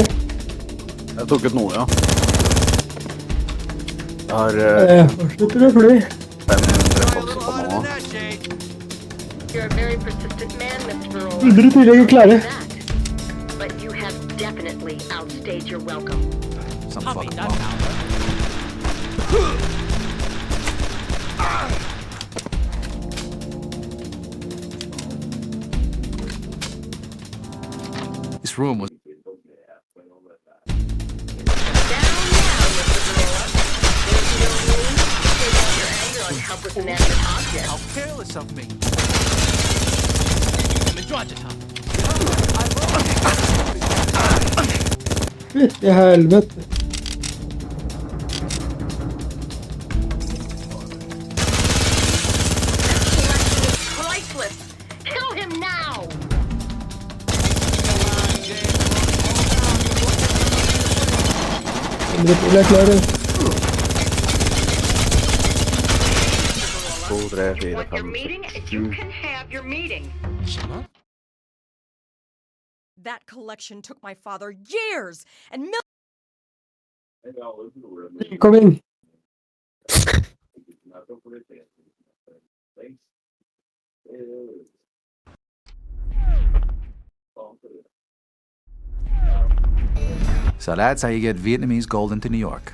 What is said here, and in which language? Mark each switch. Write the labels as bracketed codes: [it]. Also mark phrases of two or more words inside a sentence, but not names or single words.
[no] Jeg tok ut noe, ja. Jeg har Fortsetter å fly. 500 bokser på nå. [en] You're a very persistent man, Mr. Varela. [no] Videre til jeg er klare. [en] But you have definitely outstayed your welcome. Some fucking bomb. This room was... Help with inanimate objects. How careless of me. [no] Fytti helvete. [en] Priceless. Kill him now. [no] Jeg er klare. 2, 3, 4, [en] Want your 5, meeting? 6, You 7. can have your meeting. That collection took my father years and [no] Kom inn. [en] So that's how you get Vietnamese gold into New York.